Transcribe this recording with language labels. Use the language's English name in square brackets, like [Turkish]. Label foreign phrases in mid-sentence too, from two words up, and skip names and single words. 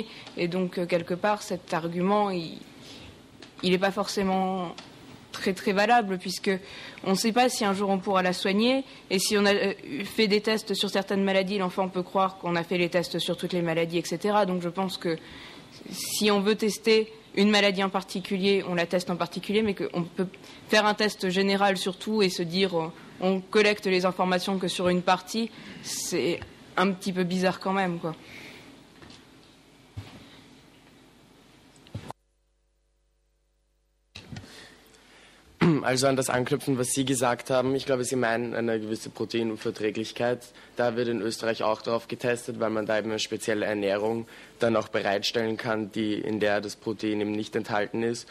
[French] Et donc, quelque part, cet argument, il n'est pas forcément très très valable, puisque on ne sait pas si un jour on pourra la soigner, et si on a fait des tests sur certaines maladies, l'enfant peut croire qu'on a fait les tests sur toutes les maladies, etc. Donc je pense que si on veut tester une maladie en particulier, on la teste en particulier, mais qu'on peut faire un test général sur tout et se dire on collecte les informations que sur une partie, c'est un petit peu bizarre quand même, quoi. [German] Also an das anknüpfen, was Sie gesagt haben. Ich glaube, Sie meinen eine gewisse Proteinunverträglichkeit. Da wird in Österreich auch darauf getestet, weil man da eben eine spezielle Ernährung dann auch bereitstellen kann, in der das Protein eben nicht enthalten ist.